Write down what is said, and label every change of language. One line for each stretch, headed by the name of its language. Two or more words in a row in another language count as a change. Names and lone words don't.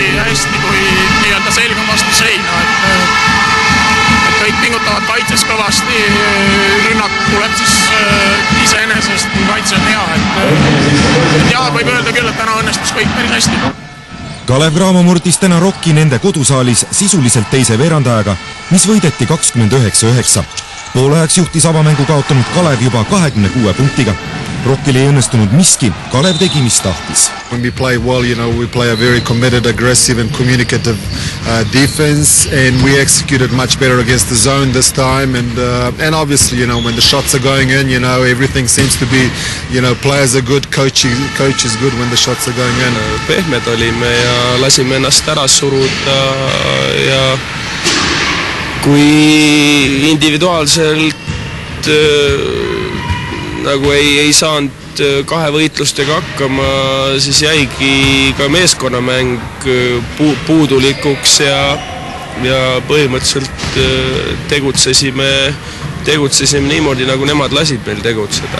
Estonian: hästi, kui nii-öelda selg on vastu seina, et kõik pingutavad kaitses kõvasti, rünnak tuleb siis iseenesest, kui kaitse on hea, et jah, võib öelda küll, et täna õnnestus kõik päris hästi. Kalev Cramo murdis täna Rocki nende kodusaalis sisuliselt teise veerandajaga, mis võideti 29-9. Poolajaks juhtis avamängu kaotanud Kalev juba 26 punktiga. Rockil ei õnnestunud miski, Kalev tegi mis tahtis.
English: When we play well, we play a very committed, aggressive and communicative defense, and we executed much better against the zone this time, and obviously, when the shots are going in, everything seems to be, players are good, coach is good when the shots are going in.
Estonian: Pehmed olime ja lasime ennast ära suruda ja kui individuaalselt nagu ei saanud kahe võitlustega hakkama, siis jäigi ka meeskonnamäng puudulikuks ja põhimõtteliselt tegutsesime niimoodi, nagu nemad lasid meil tegutseda.